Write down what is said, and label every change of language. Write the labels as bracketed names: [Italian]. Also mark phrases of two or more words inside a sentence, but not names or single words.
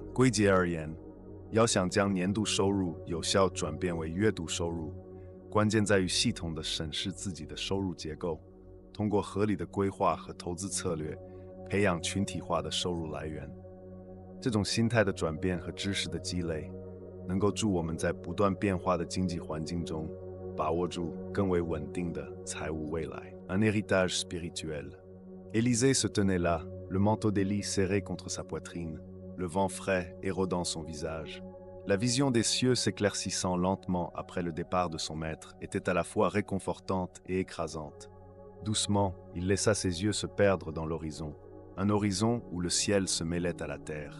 [Chinese] 归结而言，要想将年度收入有效转变为月度收入，关键在于系统地审视自己的收入结构，通过合理的规划和投资策略，培养群体化的收入来源。这种心态的转变和知识的积累，能够助我们在不断变化的经济环境中，把握住更为稳定的财务未来。 [French] Un héritage spirituel. Élisée se tenait là, le manteau d'Élie serré contre sa poitrine, le vent frais érodant son visage. La vision des cieux s'éclaircissant lentement après le départ de son maître était à la fois réconfortante et écrasante. Doucement, il laissa ses yeux se perdre dans l'horizon, un horizon où le ciel se mêlait à la terre.